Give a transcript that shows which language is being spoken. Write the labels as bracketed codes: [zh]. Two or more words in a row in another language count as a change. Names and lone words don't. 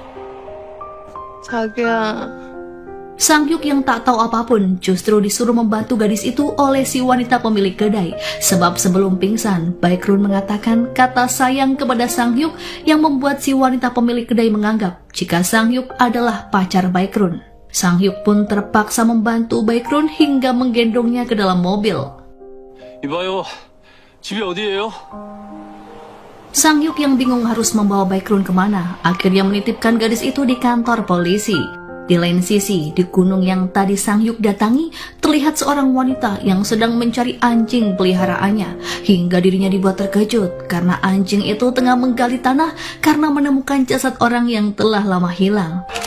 [id] Sang-hyuk yang tak tahu apapun justru disuruh membantu gadis itu oleh si wanita pemilik kedai. Sebab sebelum pingsan, Baekhyun mengatakan kata sayang kepada Sang-hyuk yang membuat si wanita pemilik kedai menganggap jika Sang-hyuk adalah pacar Baekhyun. Sang-hyuk pun terpaksa membantu Baekhyun hingga menggendongnya ke dalam mobil. [ko] 이봐요, 집이 어디예요? [id] Sang-hyuk yang bingung harus membawa Baekhyun kemana, akhirnya menitipkan gadis itu di kantor polisi. Di lain sisi, di gunung yang tadi Sang-hyuk datangi, terlihat seorang wanita yang sedang mencari anjing peliharaannya, hingga dirinya dibuat terkejut karena anjing itu tengah menggali tanah karena menemukan jasad orang yang telah lama hilang.